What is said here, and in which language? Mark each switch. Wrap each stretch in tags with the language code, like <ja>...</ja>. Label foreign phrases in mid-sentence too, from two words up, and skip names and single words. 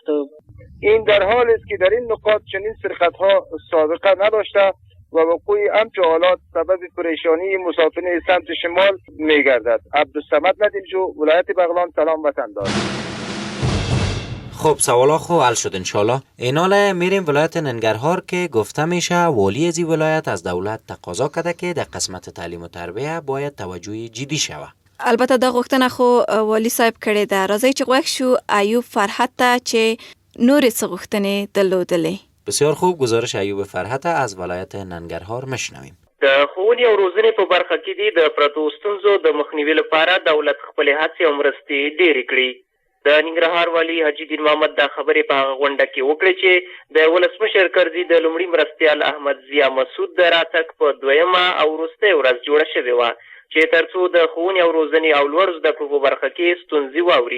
<fa>این در حالی است که در این نقاط چنین سرقت ها سابقه نداشته و وقوع همچون حالات سبب پریشانی مسافرین سمت شمال میگردد. عبدالصمد ندیمجو، ولایت بغلان. سلام وطندار. خب سوالا خو حل شد انشالله. ایناله میریم ولایت ننگرهار که گفته میشه والی از این ولایت از دولت تقاضا کرده که در قسمت تعلیم و تربیه باید توجه جدی شوه.</fa> <ps>البته دا غوښتنه خو والی صاحب کړې ده. راځي چې غوښ شو ایوب فرحت ته چې نورې څه غوښتنې درلودلې.</ps> <fa>بسیار خوب، گزارش ایوب فرحت از ولایت ننگرهار مشنویم.</fa> <ps>د ښوونې او روزنې په برخه کې دي د پرتو ستونزو د مخنیوي لپاره دولت خپلې هڅې او مرستې ډېرې کړي. د ننګرهار والي حاجي دین محمد دا خبرې په هغه غونډه کې وکړې چې د ولسمشر کرزي د لومړي مرستیال احمد ضیا مسعود د راتګ په 2مه او وروستۍ ورځ جوړه شوې وه چې تر څو د ښوونې او روزنې او لوړو زده کړو په برخه کې ستونزې واوري.</ps>